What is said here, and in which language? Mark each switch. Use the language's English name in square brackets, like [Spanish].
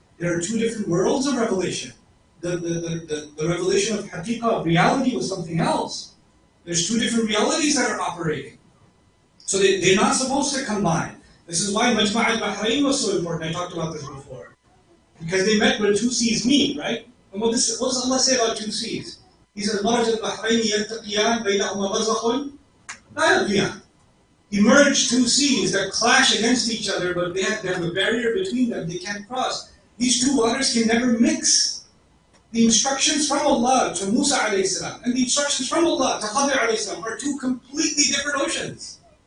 [English] There are two different worlds of revelation. The revelation of haqiqah, of reality, was something else. There's two different realities that are operating. So they're not supposed to combine. This is why Majma' al-Bahrain was so important. I talked about this before. Because they met where two seas meet, right? And what does Allah say about two seas? He says, [Arabic] مَرَجَ الْبَحْرَيْنِ يَلْتَقِيَانِ بَيْنَهُمَا بَرْزَخٌ لَا يَبْغِيَانِ. [English] He merged two seas that clash against each other, but they have a barrier between them. They can't cross. These two waters can never mix. The instructions from Allah to Musa alayhi salam and the instructions from Allah to Khadir alayhi salam are two completely different oceans.